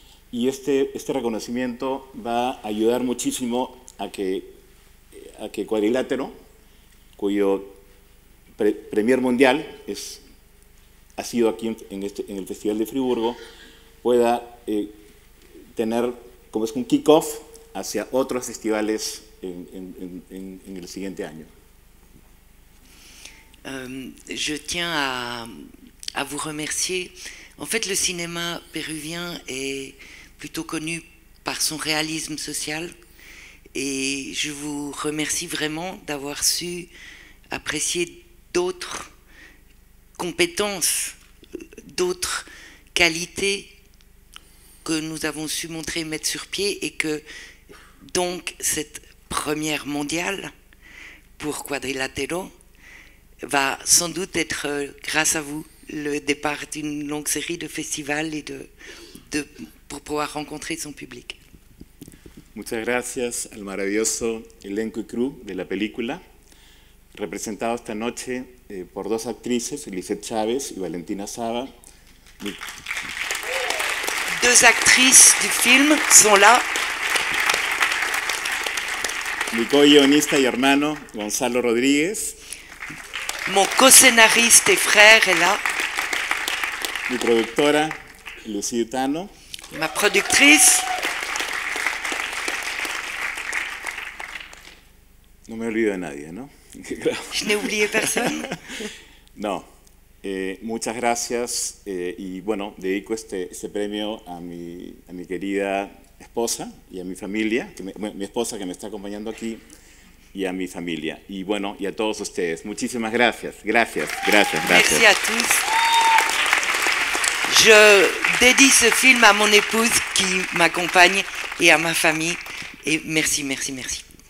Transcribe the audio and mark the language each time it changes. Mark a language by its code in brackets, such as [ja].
[es] Y este reconocimiento va a ayudar muchísimo a que Cuadrilátero, cuyo premier mundial ha sido aquí en el Festival de Friburgo, pueda tener como es un kick-off hacia otros festivales en el siguiente año. [fr] Je tiens à vous remercier. En fait, le cinéma péruvien est plutôt connu par son réalisme social et je vous remercie vraiment d'avoir su apprécier d'autres compétences, d'autres qualités que nous avons su montrer, mettre sur pied et que donc cette première mondiale pour Cuadrilátero va sans doute être, grâce à vous, le départ d'une longue série de festivals et pour pouvoir rencontrer son public. [es] Muchas gracias al maravilloso elenco y crew de la película, representado esta noche por dos actrices, Lisette Chávez y Valentina Saba. [fr] Deux actrices du film sont là. [es] Mi co-guionista y hermano, Gonzalo Rodríguez. [fr] Mon co-scénariste et frère est là. [es] Mi productora, Lucía Utano. [fr] Ma productrice. [es] No me olvido de nadie, ¿no? [fr] Je n'ai oublié personne. [es] No. Muchas gracias y bueno, dedico este premio a mi querida esposa y a mi familia, mi esposa que me está acompañando aquí, y a mi familia. Y bueno, y a todos ustedes. Muchísimas gracias. Gracias. [fr] Merci à tous. Je dédie ce film à mon épouse qui m'accompagne et à ma famille. Et merci, merci, merci.